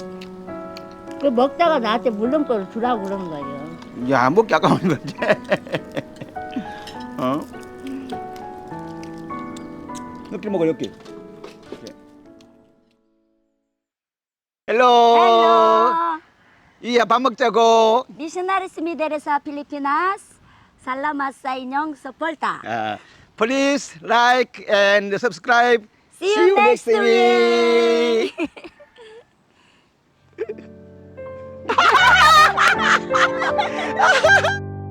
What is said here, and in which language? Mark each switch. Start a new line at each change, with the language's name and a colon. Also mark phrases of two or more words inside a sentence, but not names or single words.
Korean: 그 먹다가 나한테 물렁뼈를 주라고 그러는 거예요. 야, 먹기 아까운 거지. 어? 이렇게 먹어 이렇게. 헬로. Hello. 이야 밥 먹자고.
Cebuano: Missionaries Mideres sa Pilipinas. Salamat sa inyong suporta.
English: Please like and subscribe. See you next week.